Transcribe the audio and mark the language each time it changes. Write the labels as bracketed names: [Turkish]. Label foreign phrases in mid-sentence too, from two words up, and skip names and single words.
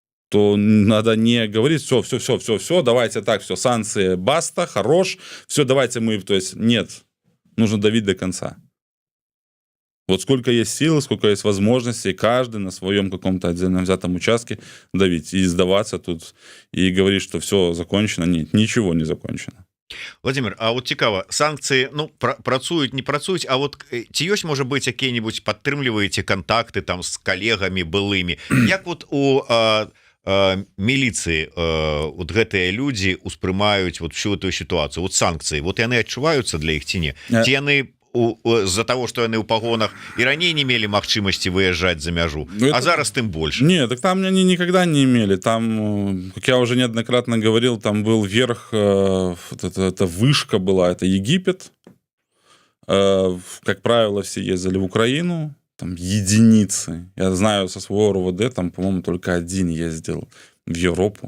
[Russian] то надо не говорить, все, давайте так, все, санкции, баста, хорош, все, давайте мы, то есть нет, нужно давить до конца. Вот сколько есть сил, сколько есть возможностей, каждый на своем каком-то отдельно взятом участке давить и сдаваться тут, и говорить, что все закончено. Нет, ничего не закончено. [Belarusian] Владимир, а вот цікава, санкцыі, ну, працуюць, не працуюць, а вот ці ёсць, можа быць, якія-нибудь падтрымліваеце контакты там з калегамі былымі? Як вот у міліцыі вот гэтыя людзі успрымаюць [Russian] вот всю эту ситуацию, [Belarusian] вот санкцыі, вот яны адчуваюцца для іх ці не? Ці яны з-за [Russian] того, что [Belarusian] яны ў пагонах і раней не мелі магчымасці выязджаць за мяжу, а зараз тым больше? [Russian] Нет, так там они никогда не имели. Там, как я уже неоднократно говорил, там был верх, это вышка была, это Египет. Как правило, все ездили в Украину, там единицы. Я знаю со своего РОВД, там, по-моему, только один ездил в Европу.